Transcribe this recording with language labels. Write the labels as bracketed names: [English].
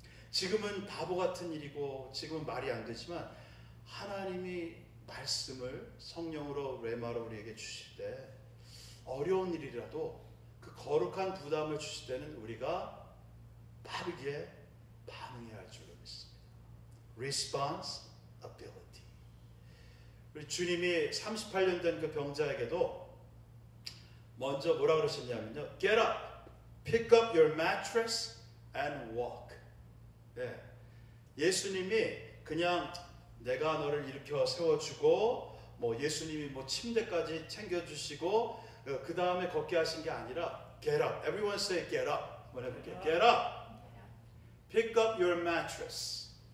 [Korean] 지금은 바보 같은 일이고 지금은 말이 안 되지만 하나님이 말씀을 성령으로 레마로 우리에게 주실 때 어려운 일이라도 그 거룩한 부담을 주실 때는 우리가 빠르게 반응해야 할 줄로 믿습니다. [English] Responsibility. [Korean] 우리 주님이 38년 된 그 병자에게도 먼저 뭐라 그러셨냐면요. [English] Get up, pick up your mattress and walk. [Korean] 예. 예수님이 그냥 내가 너를 일으켜 세워주고 뭐 예수님이 뭐 침대까지 챙겨주시고 그 다음에 걷게 하신 게 아니라 [English] Get up. Everyone say get up. [Korean] 한번 해볼게요. [English] Get up. Pick up your mattress.